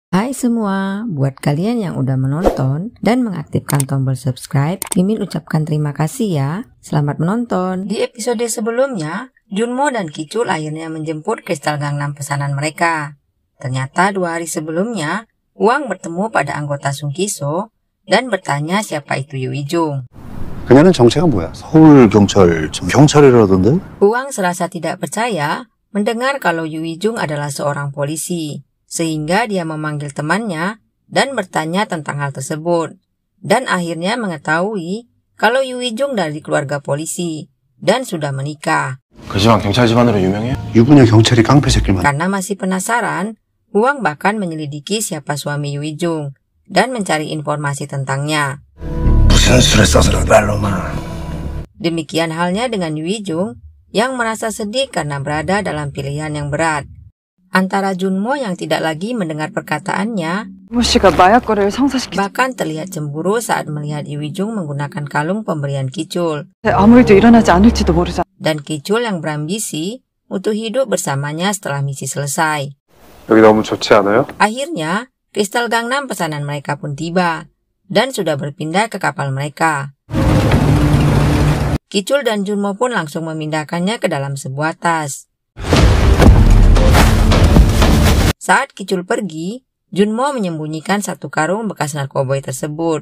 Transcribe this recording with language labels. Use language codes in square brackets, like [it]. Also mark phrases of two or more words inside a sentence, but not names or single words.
[id] Hai semua, buat kalian yang udah menonton dan mengaktifkan tombol subscribe, Mimin ucapkan terima kasih ya. Selamat menonton. Di episode sebelumnya, Junmo dan Ki-chul akhirnya menjemput kristal Gangnam pesanan mereka. Ternyata 2 hari sebelumnya, Hwang bertemu pada anggota Sung Ki-so dan bertanya siapa itu Yoo Hee-jung. [ko] 그녀는 정체가 뭐야? 서울 경찰, 경찰이라던데? [id] Hwang serasa tidak percaya mendengar kalau Yoo Hee-jung adalah seorang polisi. Sehingga dia memanggil temannya dan bertanya tentang hal tersebut. Dan akhirnya mengetahui kalau Yoo Hee-jung dari keluarga polisi dan sudah menikah. [ko] 그 집안 경찰 집안으로 유명해? 유부녀 경찰이 깡패 새끼만. [id] Karena masih penasaran, Hwang bahkan menyelidiki siapa suami Yoo Hee-jung dan mencari informasi tentangnya. [ko] 무슨 수를 써서라도 말로만. [id] Demikian halnya dengan Yoo Hee-jung yang merasa sedih karena berada dalam pilihan yang berat. Antara Junmo yang tidak lagi mendengar perkataannya, bahkan terlihat cemburu saat melihat Yoo Hee-jung menggunakan kalung pemberian Ki-chul. Dan Ki-chul yang berambisi untuk hidup bersamanya setelah misi selesai. [ko] 여기 너무 좋지 않아요? [id] Akhirnya, kristal Gangnam pesanan mereka pun tiba dan sudah berpindah ke kapal mereka. Ki-chul dan Junmo pun langsung memindahkannya ke dalam sebuah tas. Saat Ki-chul pergi, Junmo menyembunyikan satu karung bekas narkoboy tersebut.